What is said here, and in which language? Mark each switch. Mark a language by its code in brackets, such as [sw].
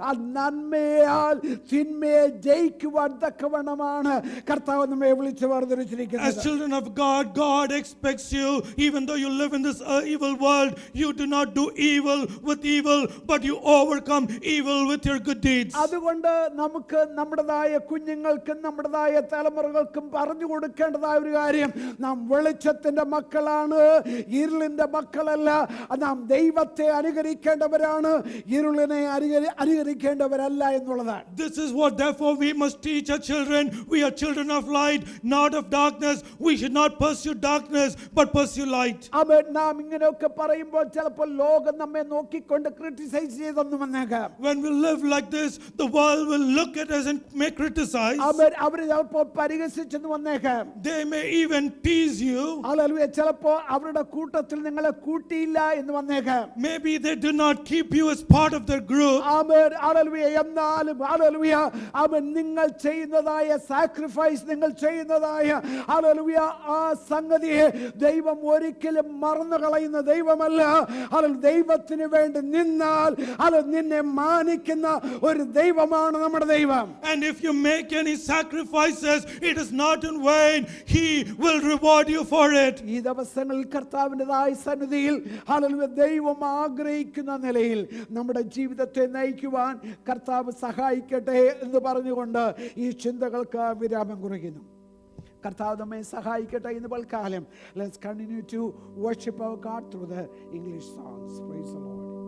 [ml] ആ നന്മയാൽ തിന്മയെ ജയിക്കുവാൻ തക്കവണ്ണമാണ് കർത്താവ് നമ്മെ വിളിച്ചു വേർതിരിച്ചിരിക്കുന്നത്. [en] As children of God, God expects you, even though you live in this evil world, you do not do evil with evil, but you overcome evil with your good deeds. [ml] അതുകൊണ്ട് നമുക്ക് നമ്മുടേതായ കുഞ്ഞുങ്ങൾക്കും നമ്മുടേതായ തലമുറകൾക്കും പറഞ്ഞു കൊടുക്കേണ്ടതായ ഒരു കാര്യം, നാം വെളിച്ചത്തിന്റെ മക്കളാണ്, ഇരുളിന്റെ മക്കളല്ല. നാം ദൈവത്തെ അനുകരിക്കേണ്ടവരാണ്, ഇരുളിനെ അനുകരിക്കേണ്ടവരല്ല എന്നുള്ളതാണ്. [en] This is what therefore we must teach our children. We are children of light, not of darkness. We should not pursue darkness but pursue light. [ml] ആമേൻ. നാം ഇങ്ങനെയൊക്കെ പറയുമ്പോൾ ചിലപ്പോൾ ലോകം നമ്മെ നോക്കിക്കൊണ്ട് ക്രിട്ടിസൈസ് ചെയ്തെന്ന് വന്നേക്കാം. [en] When we live like this, the world will look at us and may criticize. [ml] ആമേൻ. അവർ ചിലപ്പോൾ പരിഹസിച്ചെന്ന് വന്നേക്കാം. [en] They may even tease you. [ml] Hallelujah. ചിലപ്പോൾ അവരുടെ കൂട്ടത്തിൽ നിങ്ങളെ കൂട്ടിയില്ല എന്ന് വന്നേക്കാം. [en] Maybe they do not keep you as part of their group. [ml] Amen. Hallelujah. എന്നാലും hallelujah ആമേൻ, നിങ്ങൾ ചെയ്യുന്നതായ സാക്രിഫൈസ്, നിങ്ങൾ ചെയ്യുന്നതായ ഹല്ലേലൂയ ആ സംഗതിയെ ദൈവം ഒരിക്കലും മറന്നു കളയുന്ന ദൈവമല്ല. ദൈവത്തിന് വേണ്ടി നിന്നാൽ അത് നിന്നെ മാനിക്കുന്ന ഒരു ദൈവമാണ് നമ്മുടെ ദൈവം. [en] And if you make any sacrifices, it is not in vain. He will reward you for it. [ml] ഈ ദിവസങ്ങളിൽ കർത്താവിൻ്റെതായ സന്നിധിയിൽ ഹല്ലേലൂയ ദൈവം ആഗ്രഹിക്കുന്ന നിലയിൽ നമ്മുടെ ജീവിതത്തെ നയിക്കുവാൻ കർത്താവ് സഹായിക്കട്ടെ എന്ന് പറഞ്ഞുകൊണ്ട് ഈ ചിന്തകൾക്ക് വിരാമം കുറിക്കുന്നു. കർത്താവ് നമ്മെ സഹായിക്കട്ടെ ഇന്ന് പൽക്കാലം. [en] Let's continue to worship our God through the English songs. Praise the Lord.